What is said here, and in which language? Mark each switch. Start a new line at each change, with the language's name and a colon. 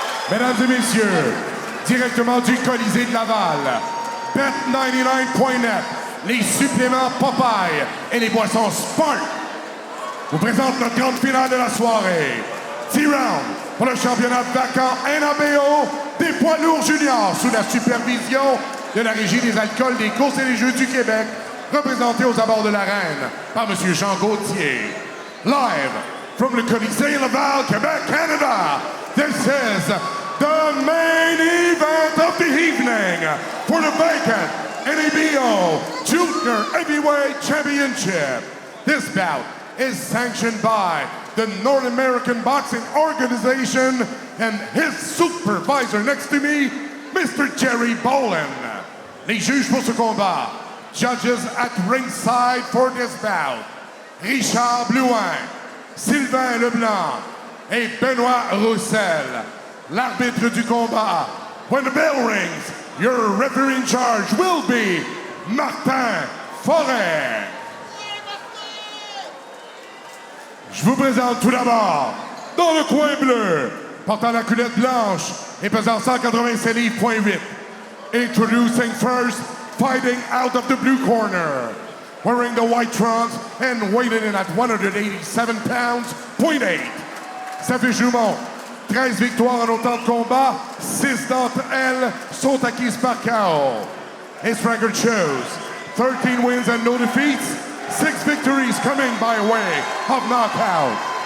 French: Mesdames et messieurs, directement du Colisée de Laval, Bet99.net, les suppléments Popeye et les boissons Spark vous présentent notre grande finale de la soirée. 10 rounds pour le championnat vacant NABO des poids lourds juniors sous la supervision de la Régie des alcools, des courses et des jeux du Québec, représenté aux abords de l'arène par M. Jean Gauthier.
English: Live from the Colisée Laval, Quebec, Canada, this is the main event of the evening for the vacant NABO Junior Heavyweight Championship. This bout is sanctioned by the North American Boxing Organization and his supervisor next to me, Mr.
French: Jerry Bolin. Les juges pour ce combat,
English: judges at ringside for this bout,
French: Richard Blouin, Sylvain Leblanc et Benoît Roussel. L'arbitre du combat,
English: when the bell rings, your referee in charge will be Martin Forêt.
French: Je vous présente tout d'abord, dans le coin bleu, portant la culotte blanche et pesant 187 livres.8.
English: Introducing first, fighting out of the blue corner, wearing the white trunks and weighing in at 187 pounds, .8.
French: Sa fiche nous montre 13 victoires en autant de combats, 6 d'entre elles sont acquises par KO.
English: His record shows 13 wins and no defeats, 6 victories coming by way of knockout.